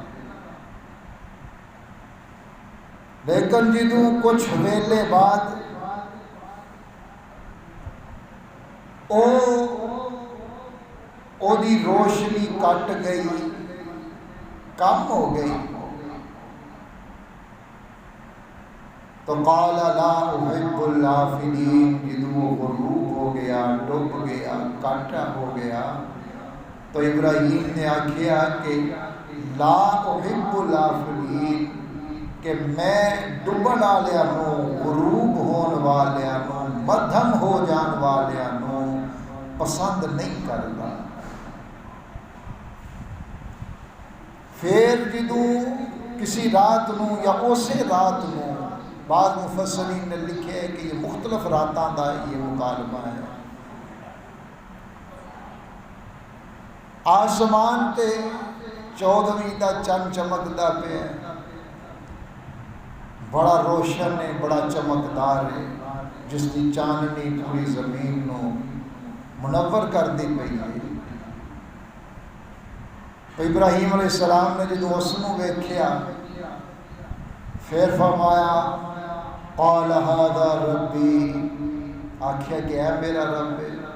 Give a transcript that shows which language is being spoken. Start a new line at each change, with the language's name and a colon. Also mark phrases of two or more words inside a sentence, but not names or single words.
Punjabi: لیکن جدوں کچھ ویلے بعد او دی روشنی کٹ گئی، کم ہو گئی.
Arabic: تو قال لا احب الافلین،
Punjabi: جدوں غروب ہو گیا، ڈوب گیا، کاٹا ہو گیا تو ابراہیم نے آکھیا کہ
Arabic: لا احب الافلین،
Punjabi: کہ میں ڈبن والیاں نو، غروب ہون والیاں نو، مدھم ہو جان والیاں نو پسند نہیں کرتا. پھر جدوں کسی رات نو یا اسی رات نو، بعض مفسرین نے لکھے ہے کہ یہ مختلف راتاں دا یہ مکالمہ ہے، آسمان تے 14ویں دا چند چمکدا پیا، بڑا روشن ہے، بڑا چمکدار ہے، جس کی چاندنی پوری زمین نو منور کر دی پئی ہے. تو ابراہیم علیہ السلام نے جدوں اس نو ویکھیا پھر فرمایا
Arabic: قال ھذا ربی،
Punjabi: آکھیا کہ اے میرا رب ہے.